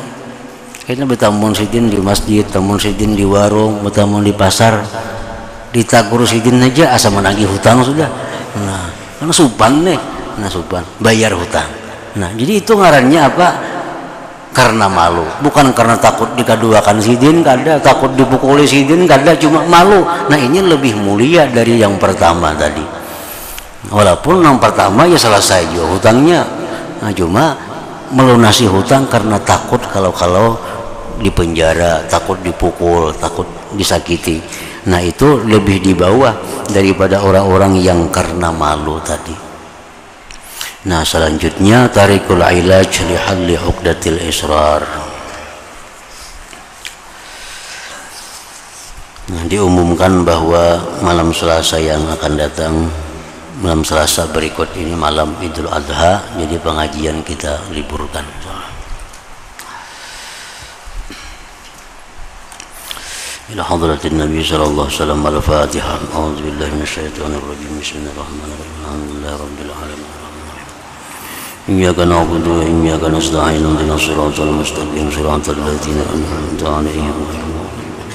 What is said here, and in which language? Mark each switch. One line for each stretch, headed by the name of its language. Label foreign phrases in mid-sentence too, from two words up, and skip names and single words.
Banjar: Kayaknya betamuan sidin di masjid, betamuan sidin di warung, betamuan di pasar, ditakur sidin aja asa menagih hutang sudah. Nah, kan supan nih. Nah, supan bayar hutang. Nah, jadi itu ngarannya apa? Karena malu, bukan karena takut dikaduakan sidin kada, takut dipukuli sidin kada, cuma malu.
Indonesian: Nah, ini lebih mulia dari yang pertama tadi. Walaupun yang pertama ya selesai juga hutangnya, nah, cuma melunasi hutang karena takut kalau dipenjara, takut dipukul, takut disakiti. Nah, itu lebih di bawah daripada orang-orang yang karena malu tadi. Nah, selanjutnya
Arabic: طريق العلاج لحل عقدة الإصرار.
Indonesian: Nah, diumumkan bahwa malam Selasa yang akan datang, malam Selasa berikut ini malam Idul Adha, jadi pengajian kita liburkan.
Arabic: إلى حضرة النبي صلى الله عليه وسلم الفاتحة. أعوذ بالله من الشيطان الرجيم. بسم الله الرحمن الرحيم. الحمد لله رب العالمين. إياك نعبد وإياك نستعين اهدنا الصراط المستقيم صراط الذين أنعمت عليهم غير المغضوب عليهم.